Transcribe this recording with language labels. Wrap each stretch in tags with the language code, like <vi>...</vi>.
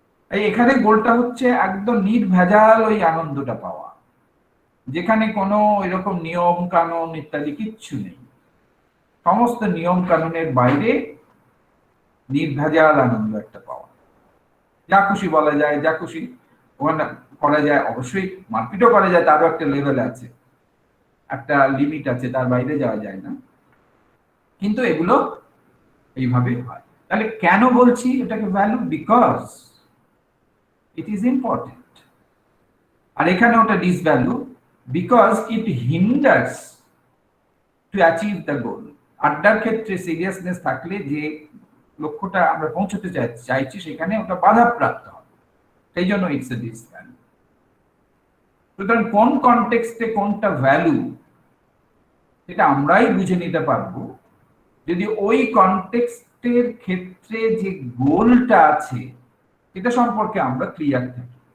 <bn>এখানে গোলটা হচ্ছে একদম নির্ভেজাল ওই আনন্দটা পাওয়া, যেখানে কোনো এরকম নিয়ম কানুন ইত্যাদি কিচ্ছু নেই, সমস্ত নিয়ম কানুনের বাইরে নির্ভেজাল আনন্দ একটা পাওয়া, যা খুশি বলা যায়, যা খুশি ওখানে করা যায়, অবশ্যই মারপিটও করা যায়, তারও একটা লেভেল আছে, একটা লিমিট আছে, তার বাইরে যাওয়া যায় না, কিন্তু এগুলো এইভাবে হয়। তাহলে কেন বলছি এটাকে value?</bn> <en>Because it is important.</en> <bn>আর এখানে ওটা</bn> <en>disvalue because it hinders to achieve the goal.</en> <bn>আড্ডার ক্ষেত্রে সিরিয়াসনেস থাকলে যে লক্ষ্যটা আমরা পৌঁছতে চাইছি সেখানে ওটা বাধাপ্রাপ্ত হবে, সেই জন্য</bn> <en>It's a disvalue.</en> <bn>সুতরাং কোন কনটেক্সটে কোনটা ভ্যালু এটা আমরাই বুঝে নিতে পারবো যদি ওই কনটেক্সটের ক্ষেত্রে যে গোলটা আছে এটা সম্পর্কে আমরা ক্লিয়ার থাকি।</bn>